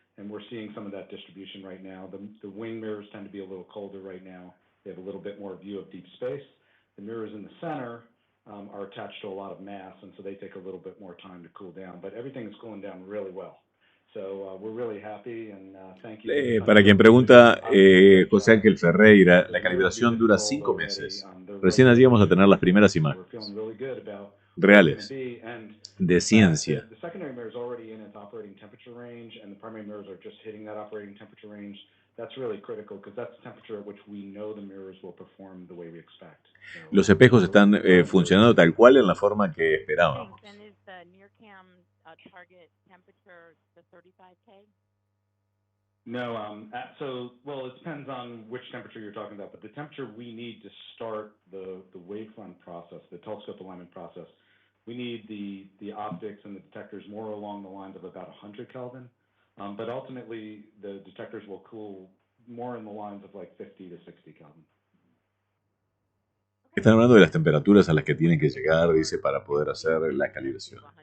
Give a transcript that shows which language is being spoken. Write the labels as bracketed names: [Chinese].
[English] And we're seeing some of that distribution right now. The wing mirrors tend to be a little colder right now. They have a little bit more view of deep space. The mirrors in the center are attached to a lot of mass, and so they take a little bit more time to cool down. But everything is cooling down really well. So we're really happy, and thank you. [Spanish] Para quien pregunta, José Ángel Ferreira, la calibración dura 5 meses. Recién allí vamos a tener las primeras imágenes reales de ciencia. [English] The secondary mirror is already in its operating temperature range, and the primary mirrors are just hitting that operating temperature range. That's really critical because that's the temperature at which we know the mirrors will perform the way we expect. [Spanish] Los espejos están funcionando tal cual en la forma que esperábamos. [English] And is the NIRCam target temperature the 35K? No, well, it depends on which temperature you're talking about, but the temperature we need to start the wavefront process, the telescope alignment process, we need the optics and the detectors more along the lines of about 100 Kelvin. But ultimately, the detectors will cool more in the lines of like 50 to 60 Kelvin. [Spanish] Están hablando de las temperaturas a las que tienen que llegar, dice, para poder hacer la calibración.